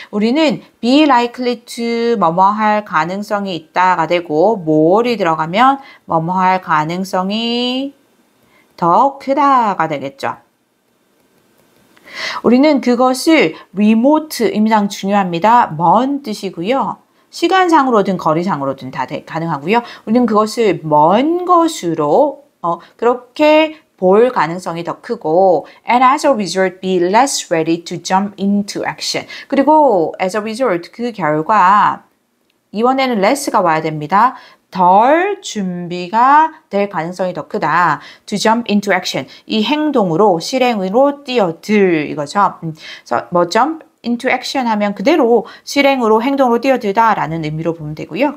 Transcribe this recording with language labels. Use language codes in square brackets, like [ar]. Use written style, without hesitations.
[ko] 우리는 be likely to 뭐뭐 할 가능성이 있다가 되고 more이 들어가면 뭐뭐 할 가능성이 더 크다가 되겠죠. 우리는 그것을 remote입니다. 중요합니다. 먼 뜻이고요. 시간상으로든 거리상으로든 다 가능하고요. 우리는 그것을 먼 것으로 그렇게 볼 가능성이 더 크고 [en] and as a result be less ready to jump into action. [ko] 그리고 as a result 그 결과 이번에는 less가 와야 됩니다. 덜 준비가 될 가능성이 더 크다. [en] To jump into action. [ko] 이 행동으로 실행으로 뛰어들 이거죠. 그래서 뭐 [en] jump into action [ko] 하면 그대로 실행으로 행동으로 뛰어들다라는 의미로 보면 되고요.